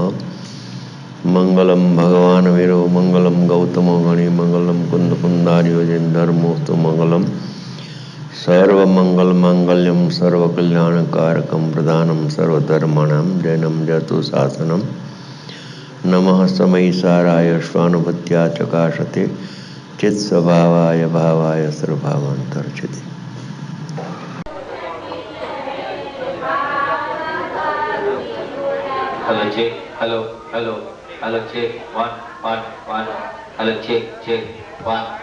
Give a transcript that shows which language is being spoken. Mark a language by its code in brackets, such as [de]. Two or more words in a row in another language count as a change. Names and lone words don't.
[sa] मंगलम भगवान वीरो मंगलम गौतमो गणि मंगलम कुंद कुंदार्यो जैन धर्मोस्तु मंगलम सर्वमंगल मांगल्यम सर्वकल्याणकारकम प्रदानम सर्वधर्माणां जैनम जतु शासनम नमः समयिसाराय स्वानुभूत्या चकाशते चित्स्वभावाय भावाय सर्वभावान्तर्चिते। [en] Hello check, hello, hello, hello check, 1, 1, 1, hello check, check, 1.